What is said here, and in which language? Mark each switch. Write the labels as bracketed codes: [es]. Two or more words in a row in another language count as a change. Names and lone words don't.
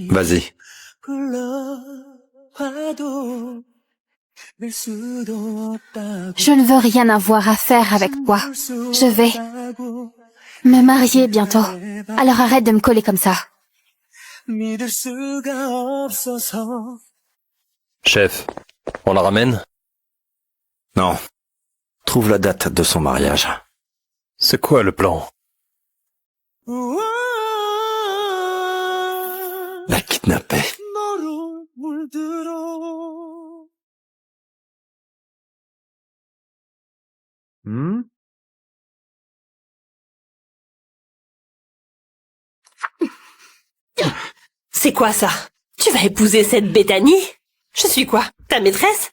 [fr] Vas-y. [ko] 불러봐도 낼 수도 없다고 [fr] Je ne veux rien avoir à faire avec toi. Je vais me marier bientôt. Alors arrête de me coller comme ça. [ko] 믿을 수가 없어서 [fr] Chef, on la ramène? Non. Trouve la date de son mariage. C'est quoi le plan? La kidnapper. [ko] 너로 물들어 [fr] C'est quoi ça? Tu vas épouser cette Bethany? Je suis quoi? Ta maîtresse?